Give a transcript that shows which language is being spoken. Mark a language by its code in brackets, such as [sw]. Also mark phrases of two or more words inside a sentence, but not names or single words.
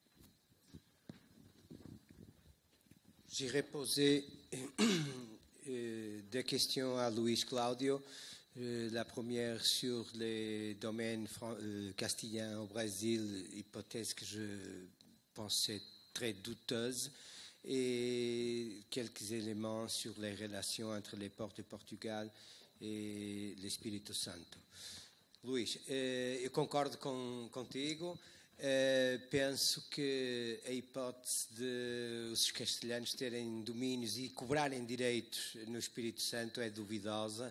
[fr] J'irai poser deux questions à Luis Claudio. La première sur les domaines castillans au Brésil, hypothèse que je pensais très douteuse, et quelques éléments sur les relations entre les ports de Portugal e l'Espírito Santo. [pt] Luís, eu concordo contigo. Penso que a hipótese de os castelhanos terem domínios e cobrarem direitos no Espírito Santo é duvidosa.